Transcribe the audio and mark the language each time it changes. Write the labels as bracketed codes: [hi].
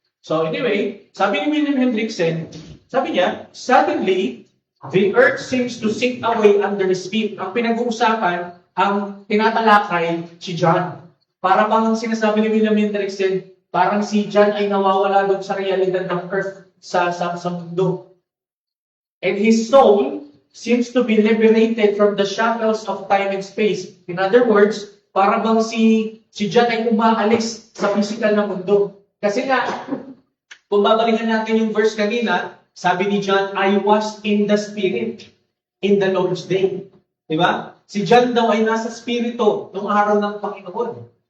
[en] So, anyway, [tl] sabi ni William Hendrickson, sabi niya, [en] suddenly, the earth seems to sink away under his feet. [tl] Ang pinag-uusapan, ang tinatalakay si John. Para bang sinasabi ni William Hendrickson, parang si John ay nawawala doon sa realidad ng earth sa mundo. [en] And his soul seems to be liberated from the shackles of time and space. In other words, [tl] para bang si John ay umaalis sa physical na mundo. Kasi nga, kung babalikan natin yung verse kanina, sabi ni John, [en] I was in the Spirit in the Lord's day. [tl] Diba? Si John daw ay nasa Spirito nung araw ng Panginoon.